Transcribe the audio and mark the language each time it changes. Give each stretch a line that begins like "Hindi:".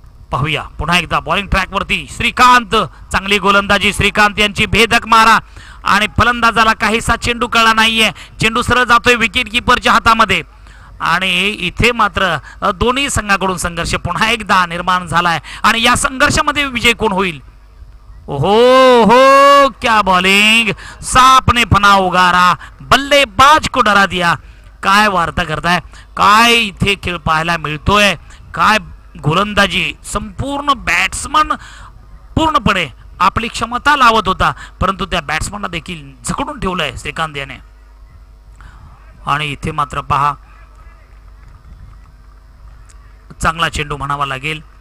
Marathi: पाहूया पुन्हा एकदा बॉलिंग ट्रॅक वरती श्रीकांत. चांगली गोलंदाजी श्रीकांत यांची. भेदक मारा आणि फलंदाजाला काहीसा चेंडू कळला नाहीये. चेंडू सरळ जातोय विकेट किपरच्या हातामध्ये आणि इथे मात्र दोन्ही संघाकडून संघर्ष पुन्हा एकदा निर्माण झालाय आणि या संघर्षामध्ये विजय कोण होईल?
Hindi: ओहो हो क्या बॉलिंग. सांप ने फना उगारा, बल्लेबाज को डरा दिया.
Marathi: काय वार्ता करताय? काय इथे खेळ पाहायला मिळतोय? काय गोलंदाजी. संपूर्ण बॅट्समन पूर्णपणे आपली क्षमता लावत होता परंतु त्या बॅट्समनला देखील झकडून ठेवलंय श्रीकांत याने. आणि इथे मात्र पहा चांगला चेंडू म्हणावा लागेल.